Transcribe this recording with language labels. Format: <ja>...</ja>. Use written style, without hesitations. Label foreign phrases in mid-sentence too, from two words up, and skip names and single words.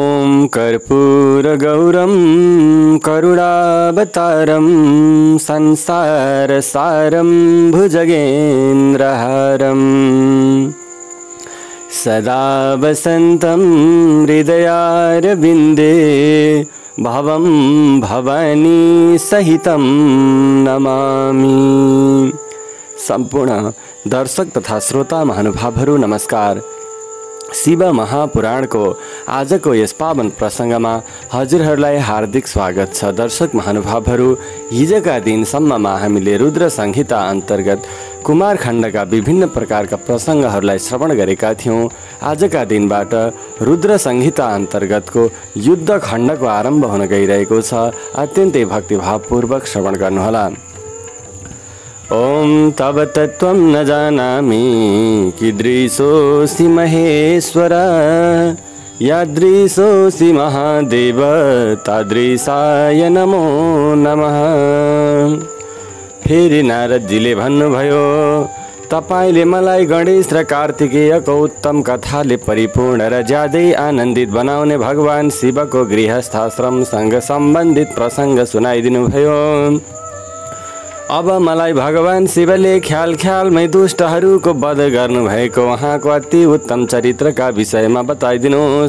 <sa>कर्पूरगौरं करुणावतारं संसारसारं भुजगेन्द्रहारं सदा वसन्तं हृदयारविन्दे भवं भवानी सहितं नमामि।</sa> <ne>सम्पूर्ण दर्शक तथा श्रोता महानुभावहरू नमस्कार। शिव महापुराणको आजको यस पावन प्रसङ्गमा हजुरहरूलाई हार्दिक स्वागत छ। दर्शक महानुभावहरू, हिजोका दिनसम्ममा हामीले रुद्र संहिता अन्तर्गत कुमार खण्डका विभिन्न प्रकारका प्रसङ्गहरूलाई श्रवण गरेका थियौँ। आजका दिनबाट रुद्र संहिता अन्तर्गतको युद्ध खण्डको आरम्भ हुन गइरहेको छ। अत्यन्तै भक्तिभावपूर्वक श्रवण गर्नुहोला।</ne> <sa>ओम तव तत्त्वं न जानामि कीदृशोऽसि महेश्वर, यादृशोऽसि महादेव तादृशाय नमो नमः।</sa> <ne>फेरि नारदजीले भन्नुभयो, तपाईले मलाई गणेश र कार्तिकेयको उत्तम कथाले परिपूर्ण र ज्यादै आनन्दित बनाउने भगवान शिवको गृहस्थाश्रमसँग सम्बन्धित प्रसङ्ग सुनाइदिनुभयो। अब मलाई भगवान शिवले ख्याल ख्यालमै दुष्टहरूको वध गर्नुभएको उहाँको अति उत्तम चरित्रका विषयमा बताइदिनुहोस्।</ne>